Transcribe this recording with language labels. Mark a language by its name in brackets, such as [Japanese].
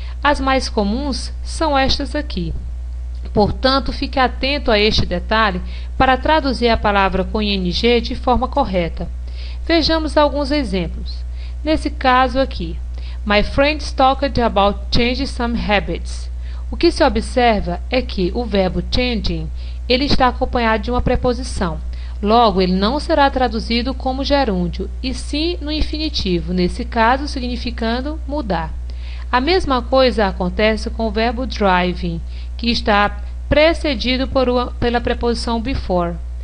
[Portuguese] As mais comuns são estas aqui. Portanto, fique atento a este detalhe para traduzir a palavra com ing de forma correta. Vejamos alguns exemplos. Nesse caso aqui, [English] my friends talked about changing some habits. [Portuguese] O que se observa é que o verbo changing ele está acompanhado de uma preposição. Logo, ele não será traduzido como gerúndio, e sim no infinitivo, nesse caso significando mudar. A mesma coisa acontece com o verbo driving, que está precedido pela preposição before.